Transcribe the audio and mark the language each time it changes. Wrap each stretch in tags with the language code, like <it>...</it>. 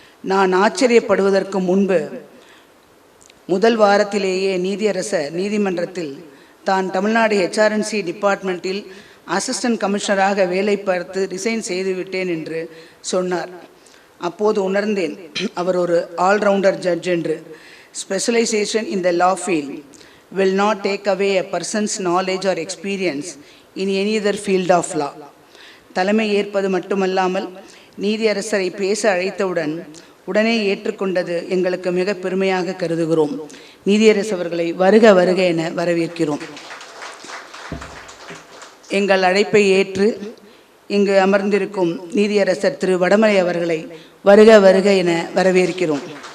<ta>நான் ஆச்சரியப்படுவதற்கு முன்பு முதல் வாரத்திலேயே நீதியரசர் நீதிமன்றத்தில் தான் தமிழ்நாடு ஹெச்ஆர்என்சி டிபார்ட்மெண்ட்டில் அசிஸ்டன்ட் கமிஷனராக வேலை பார்த்து ரிசைன் செய்துவிட்டேன் என்று சொன்னார். அப்போது உணர்ந்தேன் அவர் ஒரு ஆல்ரவுண்டர் ஜட்ஜ் என்று.</ta> <en>Specialisation in the law field will not take away a person's knowledge or experience in any other field of law.</en> <ta>தலைமை ஏற்பது மட்டுமல்லாமல் நீதியரசரை பேச அழைத்தவுடன் உடனே ஏற்றுக்கொண்டது எங்களுக்கு மிக பெருமையாக கருதுகிறோம். நீதியரசவர்களை வருக வருக என வரவேற்கிறோம். எங்கள் அழைப்பை ஏற்று இங்கு அமர்ந்திருக்கும் நீதியரசர் திரு வடமலை அவர்களை வருக வருக என வரவேற்கிறோம்.</ta>